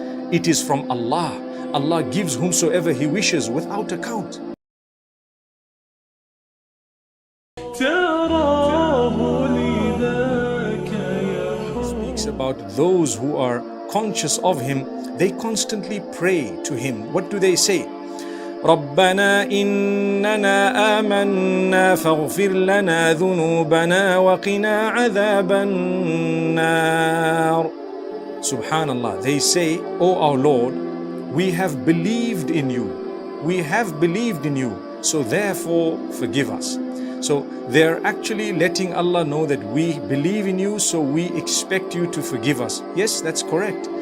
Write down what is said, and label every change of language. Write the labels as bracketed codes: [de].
[en] It is from Allah. Allah gives whomsoever He wishes without account. Speaks about those who are conscious of Him. They constantly pray to Him. What do they say? [ar] ربنا إننا آمنا فاغفر لنا ذنوبنا وقنا عذاب النار. [en] Subhanallah, they say, O our Lord, we have believed in you. We have believed in you, so therefore forgive us. So they're actually letting Allah know that we believe in you, so we expect you to forgive us. Yes, that's correct.